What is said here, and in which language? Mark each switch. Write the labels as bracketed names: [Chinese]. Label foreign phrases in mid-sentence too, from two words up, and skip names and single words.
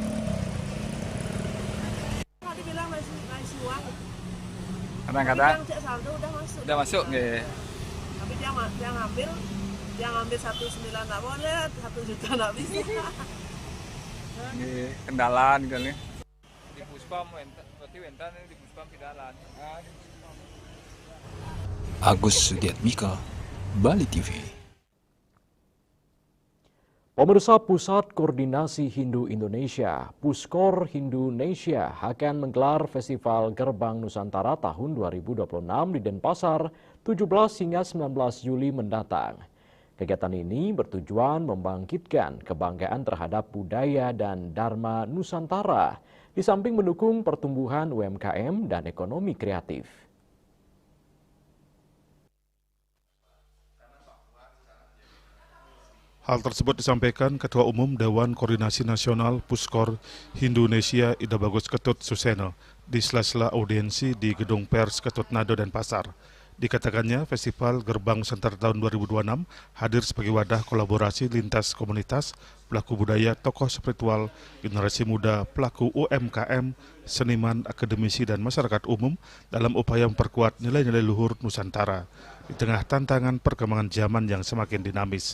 [Indonesian] Kadang-kadang udah masuk nggih. Tapi dia ngambil 1,9 nggak boleh, 1 juta nggak bisa. Nggih, kendalaan gitu nih. Di Puspam berarti wentan di Puspam kendalaan. Agus Sudiatmika, Bali TV. Pemirsa, Pusat Koordinasi Hindu Indonesia, Puskor Hindu-Nesia akan menggelar Festival Gerbang Nusantara tahun 2026 di Denpasar 17 hingga 19 Juli mendatang. Kegiatan ini bertujuan membangkitkan kebanggaan terhadap budaya dan Dharma Nusantara, di samping mendukung pertumbuhan UMKM dan ekonomi kreatif. Hal tersebut disampaikan Ketua Umum Dewan Koordinasi Nasional Puskor Hindu-Nesia Ida Bagus Ketut Suseno di sela-sela audiensi di Gedung Pers Ketut Nado Denpasar. Dikatakannya, Festival Gerbang Nusantara tahun 2026 hadir sebagai wadah kolaborasi lintas komunitas, pelaku budaya, tokoh spiritual, generasi muda, pelaku UMKM, seniman, akademisi, dan masyarakat umum dalam upaya memperkuat nilai-nilai luhur Nusantara di tengah tantangan perkembangan zaman yang semakin dinamis.